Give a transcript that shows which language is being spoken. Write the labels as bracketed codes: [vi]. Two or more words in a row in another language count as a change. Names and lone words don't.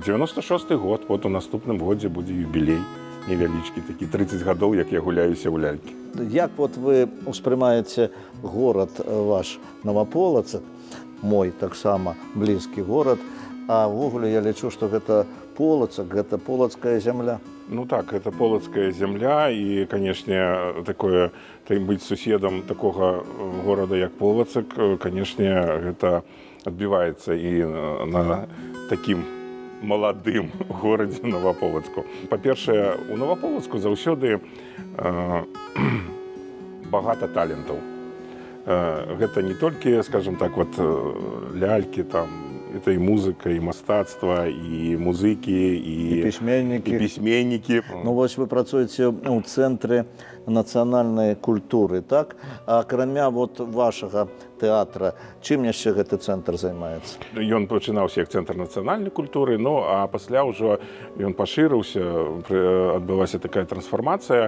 [be] 96-й год, вот у наступным годзе будзе юбілей невялічкі, такі 30 гадоў, як я гуляюся ў лялькі. Як вот вы успрымаеце горад ваш Новаполацак, мой таксама блізкі горад, а ўвогуле я лічу, што гэта Полацак, гэта полацкая зямля. [ru] Ну так, это полацкая земля, и, конечно, такое, быть суседом такого города, [be] як Полацак, [ru] конечно, это отбивается и на таким молодым городе Новополацку. [be] По-перше, у Новополацку заўсёды багато талентов. [ru] Это не только, скажем так, вот ляльки там, это и музыка, и мастацтва, и музыкі, [be] і пісьменнікі. Ну вось вы працуеце ў цэнтры нацыянальнай культуры, так? А акрамя вот вашага тэатра, чым яшчэ гэты цэнтр займаецца? Ён пачынаўся як цэнтр нацыянальнай культуры, ну а пасля ўжо ён пашырыўся, адбылася такая трансфармацыя.